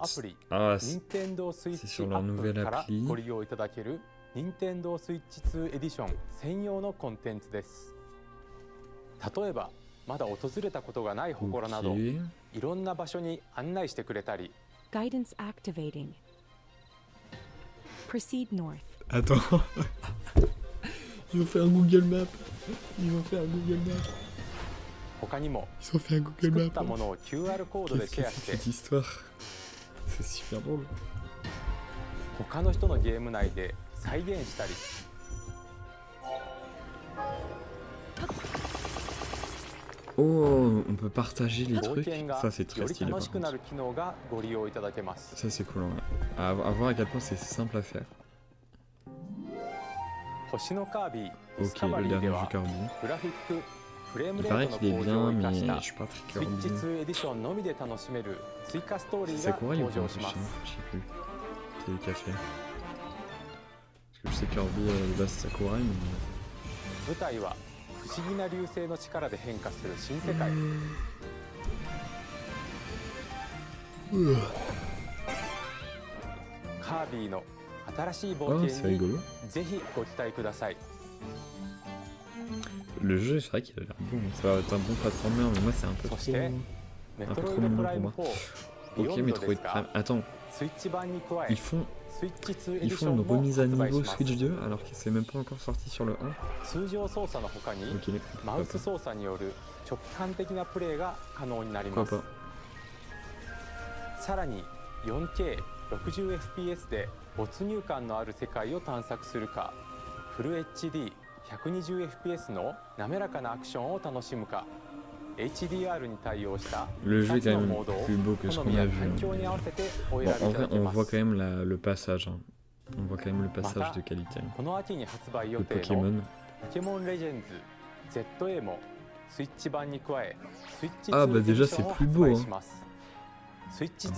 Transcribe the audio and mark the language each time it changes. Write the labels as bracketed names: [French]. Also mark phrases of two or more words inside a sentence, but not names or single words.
[French] Notes. [Japanese] プリ [French] Ah, c'est Nintendo Switch sur leur [Japanese] アッ [French] nouvelle [Japanese] プから [French] appli. [Japanese] ご利用いただける Nintendo Switch 2エディション専用のコンテンツです。例えばまだ訪れたことがない祠など [French] ok. [Japanese] いろんな場所に案内してくれたり [English] Guidance activating. Proceed north. [French] Attends. Ils ont fait un Google Maps. Ils ont fait un Google Maps. [Japanese] 他にも [French] Ils ont fait un Google [Japanese] 作っ [French] Maps. [Japanese] たものを QR コードで [French] Qu'est-ce [Japanese] シ [French] que [Japanese] ェアし [French] c'est [Japanese] て [French] cette histoire? C'est super drôle. [Japanese] 他の人のゲーム内で再現したり [French] Oh, on peut partager les [Japanese] 冒 [French] trucs. [Japanese] 険が [French] Ça, c'est [Japanese] よ [French] très [Japanese] り [French] stylé. [Japanese] 楽 [French] Par [Japanese] しくな [French] contre. [Japanese] る機能がご利用いただけます。 [French] Ça, c'est cool. Ouais. À voir à quel point c'est simple à faire. [Japanese] 星のカービィディス [French] Ok, [Japanese] カバ [French] le [Japanese] リーで [French] dernier jeu [Japanese] は [French] Kirby. [Japanese] グラフィックフレーム [French] Il [Japanese] レ [French] paraît [Japanese] ートの [French] qu'il est [Japanese] 向上 [French] bien, [Japanese] を生か [French] mais [Japanese] した [French] je suis pas très [Japanese] スイッチ [French] Kirby. [Japanese] 2エディションのみで楽しめる追加ストーリー [French] C'est [Japanese] が [French] Kouraï ou [Japanese] 登 [French] pas [Japanese] 場します。 [French] Je sais plus. C'est le café. Parce que je sais que Kirby, de base, c'est Kouraï, mais... [Japanese] 舞台は不思議な流星の力で変化する新世界。カービィの新しい冒 [French] Oh, c'est [Japanese] 険に [French] rigolo. [Japanese] ぜひご期待ください。 [French] Le jeu, c'est vrai qu'il a l'air bon. Ça va être un bon platformer, mais moi, c'est un peu [Japanese] そ [French] trop... [Japanese] してメ [French] un [Japanese] ト [French] peu [Japanese] ロ [French] trop [Japanese] イドプ [French] mignon [Japanese] ライ [French] pour [Japanese] ム [French] moi. [Japanese] 4 ビ [French] Ok, [Japanese] ヨン [French] mais [Japanese] ド [French] trop [Japanese] で [French] de [Japanese] すが [French] prime. Attends, [Japanese] スイッチ版に加え [French] ils font [Japanese] スイッチ2エデ [French] Ils [Japanese] ィシ [French] font [Japanese] ョ [French] une [Japanese] ンも [French] remise à [Japanese] 発売 [French] niveau [Japanese] します。 [French] Switch 2 alors que c'est même pas encore sorti sur le 1. [Japanese] 通常操作の他に [French] Ok, [Japanese] マ [French] pourquoi [Japanese] ウス [French] pas. [Japanese] 操作による直感的なプレイが可能になり [French] Pourquoi [Japanese] ます。 [French] pas. [Japanese] さらに 4K60fps で没入感のある世界を探索するか、フル HD120fps の滑らかなアクションを楽しむか、HDR に対応した [French] Le jeu [Japanese] 2 [French] est [Japanese] つ [French] quand [Japanese] の [French] même [Japanese] モードを [French] plus beau que ce [Japanese] 好 [French] qu'on [Japanese] み [French] a [Japanese] や [French] vu. [Japanese] 環境に合わせてお [French] Bon, [Japanese] 選び [French] en [Japanese] いただ [French] vrai, [Japanese] け [French] on [Japanese] ま [French] voit [Japanese] す。 [French] quand même le passage. Hein. On voit quand même le passage Mata. de qualité. [Japanese] この秋に発売予 [French] Le [Japanese] 定の [French] Pokémon. [Japanese] ポケモンレジェンズ ZA もスイッチ版に加えスイッチ [French] Ah, [Japanese] 2 [French] bah [Japanese] エディ [French] déjà, [Japanese] ション [French] c'est [Japanese] を [French] plus [Japanese] 発 [French] beau, [Japanese] 売 [French] hein. [Japanese] します。スイッチ